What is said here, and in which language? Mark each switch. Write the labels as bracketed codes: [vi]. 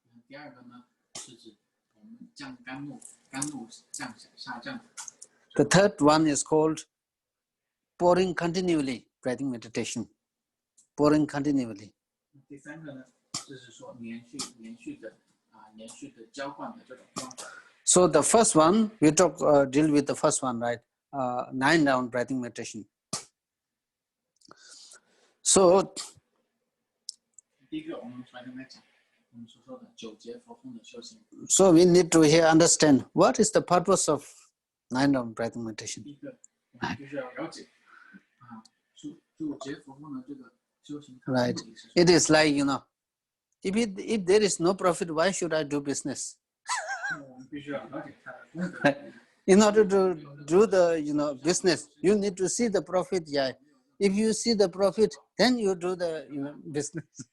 [zh] 第二个呢是指我们降甘露下降。 [en] The third one is called pouring continually breathing meditation. Pouring continually. [zh] 第三个呢就是说连续的浇灌的这种方法。 [en] So the first one we deal with the first one, right? 9 round breathing meditation. So [zh] 第一个我们来讲我们所说的9节佛空的修行。 [en] So we need to here understand what is the purpose of 9 round breathing meditation. [zh] 第一个我们必须要了解9节佛空的这个修行。 [en] Right. It is like, if there is no profit, why should I do business? [zh] 我们必须要了解它的功德。 [en] In order to do the business, you need to see the profit. Yeah. If you see the profit, then you do the business.